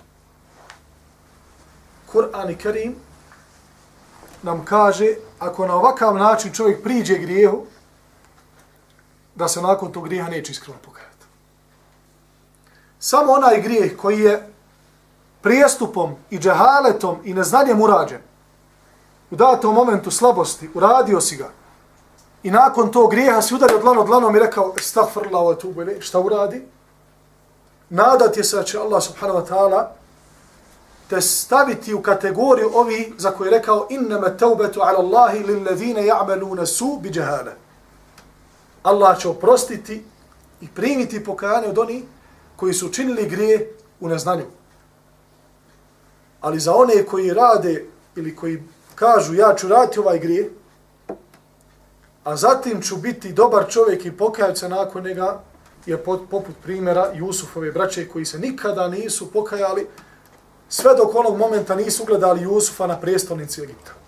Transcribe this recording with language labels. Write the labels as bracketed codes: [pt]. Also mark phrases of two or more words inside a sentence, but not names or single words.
[bs] Kur'an i Kerim nam kaže, ako na ovakav način čovjek priđe grijehu, da se nakon tog grijeha neće iskreno pokajati. Samo onaj grijeh koji je prijestupom i džahaletom i neznanjem urađen, u datom momentu slabosti, uradio si ga, i nakon tog grijeha si udario dlanom i rekao, [ar] أستغفر الله وأتوب إليه, [bs] šta uradi? Nadat je se da će Allah [ar] سبحانه وتعالى [bs] te staviti u kategoriju ovi za koje je rekao, [ar] إنما التوبة على الله للذين يعملون السوء بجهالة. [bs] Allah će oprostiti i primiti pokajanje od onih koji su učinili grije u neznanju. Ali za one koji rade ili koji kažu ja ću raditi ovaj grije, a zatim ću biti dobar čovjek i pokajati se nakon njega, je poput primjera Jusufove braće koji se nikada nisu pokajali, sve dok onog momenta nisu ugledali Jusufa na prijestolnici Egipta.